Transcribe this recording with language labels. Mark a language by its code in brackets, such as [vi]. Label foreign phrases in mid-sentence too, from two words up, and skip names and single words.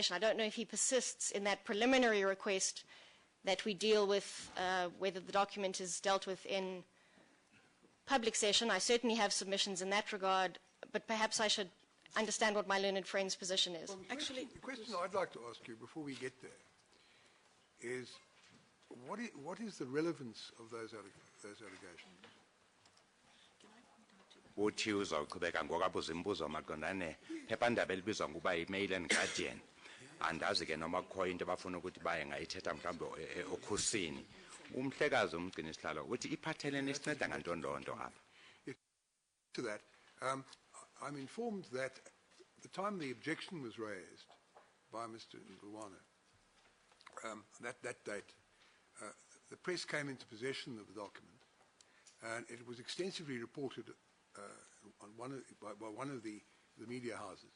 [en] I don't know if he persists in that preliminary request that we deal with whether the document is dealt with in public session. I certainly have submissions in that regard, but perhaps I should understand what my learned friend's position is. Well, the question I'd like to ask you before we get there is what is the relevance of those allegations? [xh] Uthi uzawuqhubeka ngokabuza imibuzo maqondane phephandaba elibizwa ngokuba yi-Mail and Guardian. Andazi ke noma kukho into abafuna ukuthi baye ngayithetha mhlawumbe okhusini. Umhlekazi umgcini isihlalo uthi iphathelene isinceda ngantondonto apha. [en] To that, I'm informed that the time the objection was raised by Mr. Ndulwana, that date, the press came into possession of the document, and it was extensively reported by one of the media houses.